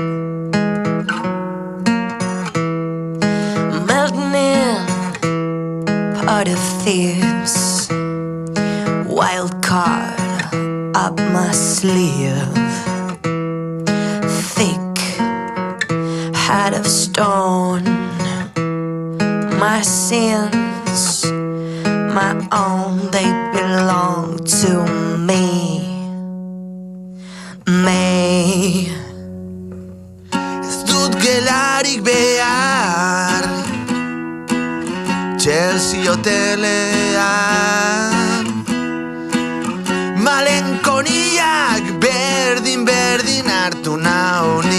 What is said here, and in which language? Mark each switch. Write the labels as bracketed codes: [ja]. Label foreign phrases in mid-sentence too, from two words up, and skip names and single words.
[en] Melting in party thieves, wild card up my sleeve, thick heart of stone, my sins, my own, they belong to me. [eu] Ez dut gelarik behar Chelsea hotelean Malenkoniak berdin hartu nau